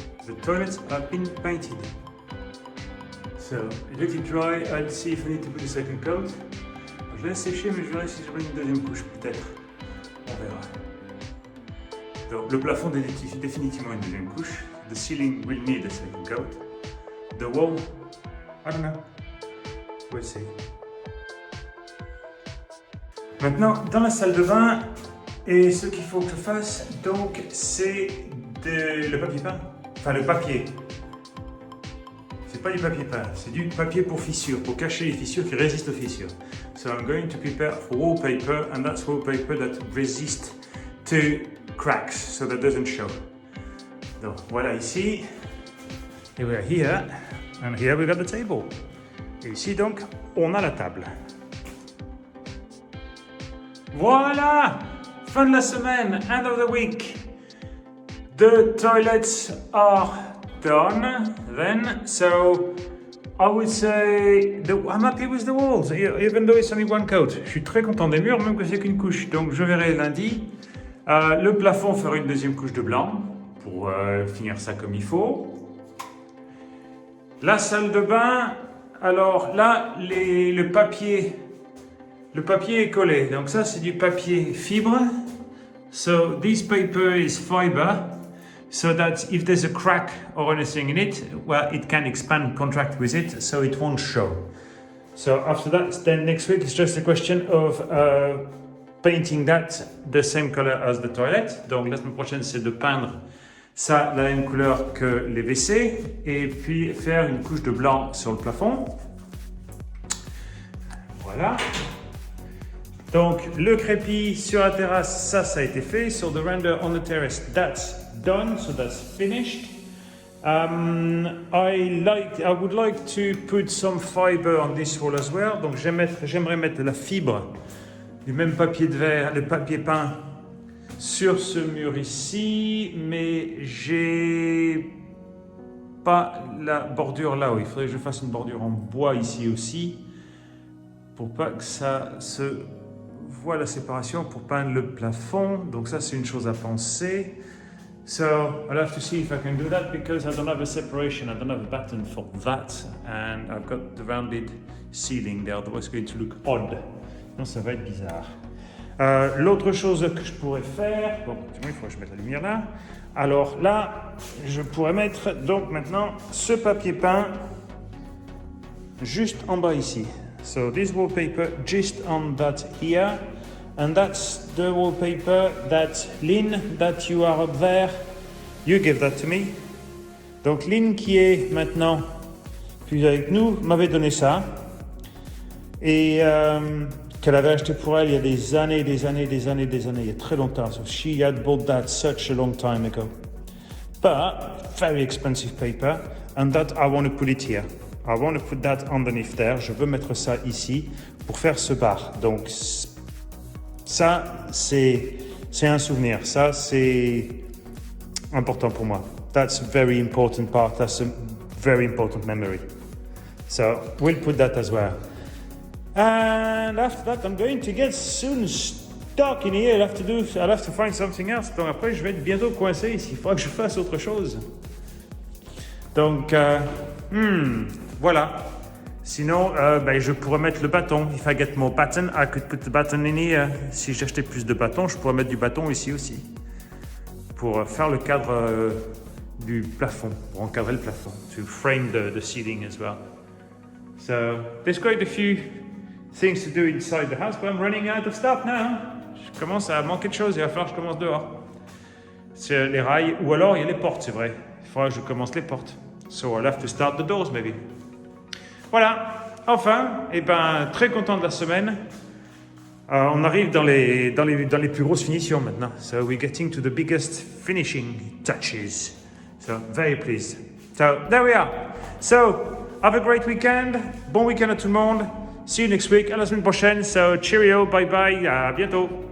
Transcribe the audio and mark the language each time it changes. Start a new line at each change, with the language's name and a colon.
English: The toilets have been painted. So, let it dry, I'll see if I need to put a second coat.
French: Je laisse sécher, mais je verrai si je mets une deuxième couche, peut-être. On verra. Donc, le plafond définitivement une deuxième couche.
English: The ceiling will need a second coat. The wall, I don't know. We'll see.
French: Maintenant, dans la salle de bain, et ce qu'il faut que je fasse, donc, c'est le papier peint. Enfin, le papier. C'est pas du papier peint, c'est du papier pour fissures, pour cacher les fissures qui résistent aux fissures.
English: So I'm going to prepare for wallpaper, and that's wallpaper that resists to cracks, so that doesn't show.
French: Donc, voilà ici. Et
English: we are here, and here we got the table.
French: Et ici, donc, on a la table. Voilà! Fin de la semaine,
English: end of the week. The toilets are done then, so I would say I'm happy with the walls, even though it's only one coat.
French: Je suis très content des murs, même que c'est qu'une couche. Donc je verrai lundi. Le plafond fera une deuxième couche de blanc pour finir ça comme il faut. La salle de bain, alors là, le papier est collé. Donc ça, c'est du papier fibre.
English: So this paper is fiber, so that if there's a crack or anything in it, well, it can expand, contract with it, so it won't show. So after that, then next week, it's just a question of painting that the same color as the toilet.
French: Donc la semaine prochaine, c'est de peindre ça la même couleur que les WC, et puis faire une couche de blanc sur le plafond. Voilà. Donc le crépi sur la terrasse, ça a été fait.
English: So the render on the terrace, that's done, so that's finished. I would like to put some fiber on this wall as well.
French: Donc j'aimerais mettre la fibre du même papier de verre, le papier peint sur ce mur ici, mais j'ai pas la bordure là-haut. Il faudrait que je fasse une bordure en bois ici aussi, pour pas que ça se voit la séparation, pour peindre le plafond. Donc ça, c'est une chose à penser.
English: So I'll have to see if I can do that, because I don't have a separation, I don't have a button for that, and I've got the rounded ceiling there, otherwise it's going to look odd.
French: Non, ça va être bizarre. L'autre chose que je pourrais faire, bon, il faut que je mette la lumière là. Alors là, je pourrais mettre donc maintenant ce papier peint juste en bas ici.
English: So this wallpaper just on that here, and that's the wallpaper that Lynn, that you are up there, you give that to me.
French: Donc Lynn, qui est maintenant plus avec nous, m'avait donné ça, et qu'elle avait acheté pour elle il y a des années, il y a très longtemps.
English: So she had bought that such a long time ago. But very expensive paper, and that I want to put it here. I want to put that underneath there.
French: Je veux mettre ça ici pour faire ce bar. Donc ça, c'est un souvenir. Ça, c'est important pour moi.
English: That's a very important part. That's a very important memory. So we'll put that as well. And after that, I'm going to get soon stuck in here. I'll have to find something else.
French: Donc après, je vais être bientôt coincé ici. Il faudra que je fasse autre chose. Donc, voilà. Sinon, je pourrais mettre le bâton. If I get more button, I could put the button in here. Si j'achetais plus de bâtons, je pourrais mettre du bâton ici aussi. Pour faire le cadre du plafond, pour encadrer le plafond.
English: To frame the ceiling as well. So, there's quite a few things to do inside the house, but I'm running out of stuff now.
French: Je commence à manquer de choses, il va falloir que je commence dehors. C'est les rails, ou alors il y a les portes, c'est vrai. Il faudra que je commence les portes.
English: So I'll have to start the doors, maybe.
French: Voilà, enfin, très content de la semaine. On arrive dans les plus grosses finitions maintenant.
English: So we're getting to the biggest finishing touches. So very pleased. So there we are. So have a great weekend.
French: Bon week-end à tout le monde.
English: See you next week.
French: À la semaine prochaine.
English: So cheerio, bye bye.
French: À bientôt.